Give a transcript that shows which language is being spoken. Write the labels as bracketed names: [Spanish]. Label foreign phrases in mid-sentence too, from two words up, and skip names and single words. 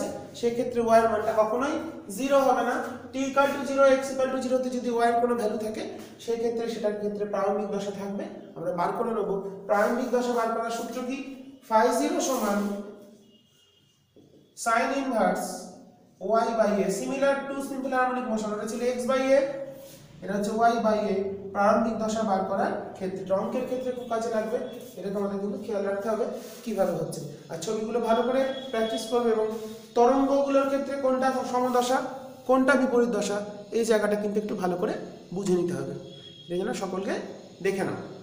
[Bangla] সেক্ষেত্রে y এর মানটা কখনোই 0 হবে না। t=0 x=0 তে যদি y এর কোনো ভ্যালু থাকে, সেই ক্ষেত্রে সেটার ক্ষেত্রে প্রারম্ভিক দশা থাকবে। আমরা বার করে নেব প্রারম্ভিক দশা বার করার সূত্র কি? φ0 সমান [English] sin inverse y/a, similar to simple harmonic motion. [Bangla] এটা ছিল x/a, এটা হচ্ছে y/a। প্রারম্ভিক দশা বার করার ক্ষেত্রে, অঙ্কের ক্ষেত্রে খুব কাজে লাগবে। এটা তোমাদের কিন্তু খেয়াল রাখতে হবে কিভাবে হচ্ছে। আর ছবিগুলো ভালো করে প্র্যাকটিস করবে, এবং তরঙ্গগুলোর ক্ষেত্রে কোনটা সমদশা কোনটা বিপরীত দশা, এই জায়গাটা কিন্তু একটু ভালো করে বুঝে নিতে হবে। এই জন্য সকলকে দেখে নাও।